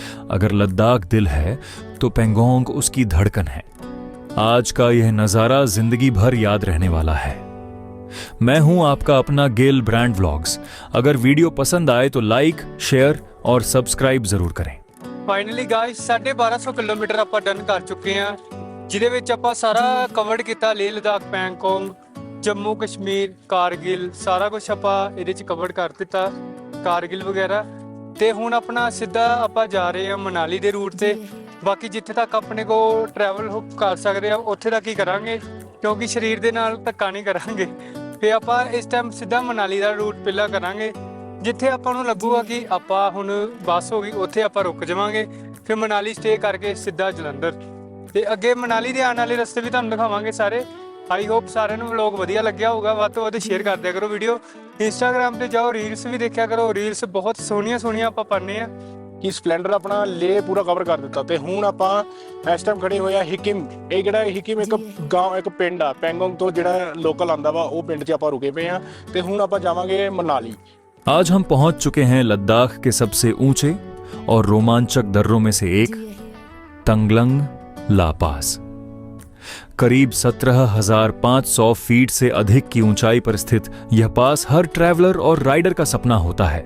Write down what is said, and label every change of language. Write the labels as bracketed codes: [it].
[hi] अगर लद्दाख दिल है तो पैंगोंग उसकी धड़कन है। आज का यह नजारा जिंदगी भर याद रहने वाला है। मैं हूं आपका अपना गिल ब्रांड व्लॉग्स। अगर वीडियो पसंद आए तो लाइक, शेयर और सब्सक्राइब जरूर करें। [pa] ਫਾਈਨਲੀ ਗਾਇਸ 1250 ਕਿਲੋਮੀਟਰ ਆਪਾਂ ਡਨ ਕਰ ਚੁੱਕੇ ਆ, ਜਿਹਦੇ ਵਿੱਚ ਆਪਾਂ ਸਾਰਾ ਕਵਰਡ ਕੀਤਾ। ਲੇਹ ਲਦਾਖ, ਪੈਂਗੋਂਗ, ਜੰਮੂ ਕਸ਼ਮੀਰ, ਕਾਰਗਿਲ, ਸਾਰਾ ਕੁਝ ਆਪਾਂ ਇਹਦੇ 'ਚ ਕਵਰ ਕਰ ਦਿੱਤਾ, ਕਾਰਗਿਲ ਵਗੈਰਾ। ਤੇ ਹੁਣ ਆਪਣਾ ਸਿੱਧਾ ਆਪਾਂ ਜਾ ਰਹੇ ਆ ਮਨਾਲੀ ਦੇ ਰੂਟ ਤੇ। ਬਾਕੀ ਜਿੱਥੇ ਤੱਕ ਆਪਣੇ ਕੋ ਟਰੈਵਲ ਕਰ ਸਕਦੇ ਆ ਉੱਥੇ ਤੱਕ ਹੀ ਕਰਾਂਗੇ, ਕਿਉਂਕਿ ਸਰੀਰ ਦੇ ਨਾਲ ਧੱਕਾ ਨਹੀਂ ਕਰਾਂਗੇ। ਫਿਰ ਆਪਾਂ ਇਸ ਟਾਈਮ ਸਿੱਧਾ ਮਨਾਲੀ ਦਾ ਰੂਟ ਪਹਿਲਾਂ ਕਰਾਂਗੇ। ਜਿੱਥੇ ਆਪਾਂ ਨੂੰ ਲੱਗੂਗਾ ਕਿ ਆਪਾਂ ਹੁਣ ਬੱਸ ਹੋ ਗਈ, ਉੱਥੇ ਆਪਾਂ ਰੁਕ ਜਾਵਾਂਗੇ। ਫਿਰ ਮਨਾਲੀ ਸਟੇ ਕਰਕੇ ਸਿੱਧਾ ਜਲੰਧਰ, ਤੇ ਅੱਗੇ ਮਨਾਲੀ ਦੇ ਆਉਣ ਵਾਲੇ ਰਸਤੇ ਵੀ ਤੁਹਾਨੂੰ ਦਿਖਾਵਾਂਗੇ ਸਾਰੇ। ਆਈ ਹੋਪ ਸਾਰਿਆਂ ਨੂੰ ਵਲੌਗ ਵਧੀਆ ਲੱਗਿਆ ਹੋਊਗਾ। ਵੱਧ ਤੋਂ ਵੱਧ ਸ਼ੇਅਰ ਕਰ ਦਿਆ ਕਰੋ ਵੀਡੀਓ। ਇੰਸਟਾਗ੍ਰਾਮ ਤੇ ਜਾਓ, ਰੀਲਸ ਵੀ ਦੇਖਿਆ ਕਰੋ। ਰੀਲਸ ਬਹੁਤ ਸੋਹਣੀਆਂ ਸੋਹਣੀਆਂ ਆਪਾਂ ਪਾਉਂਦੇ ਆ। ਕਿ ਸਪਲੈਂਡਰ ਆਪਣਾ ਲੇ ਪੂਰਾ ਕਵਰ ਕਰ ਦਿੱਤਾ। ਤੇ ਹੁਣ ਆਪਾਂ ਇਸ ਟਾਈਮ ਖੜੇ ਹੋਏ ਆ ਹਿਕਿਮ। ਇਹ ਜਿਹੜਾ ਹਿਕਿਮ ਇੱਕ ਗਾਂਵ, ਇੱਕ ਪਿੰਡ ਆ ਪੈਂਗੋਂਗ ਤੋਂ ਜਿਹੜਾ ਲੋਕਲ ਆਂਦਾ ਵਾ, ਉਹ ਪਿੰਡ 'ਚ ਆਪਾਂ ਰੁਕੇ ਪਏ ਆ। ਤੇ ਹੁਣ ਆਪਾਂ ਜਾਵਾਂਗੇ ਮਨਾਲੀ। [hi] आज हम पहुंच चुके हैं लद्दाख के सबसे ऊंचे और रोमांचक दर्रों में से एक, [en] do you [hi] तंगलंग ला पास। करीब 17,500 फीट से अधिक की ऊंचाई पर स्थित यह पास हर ट्रैवलर और राइडर का सपना होता है।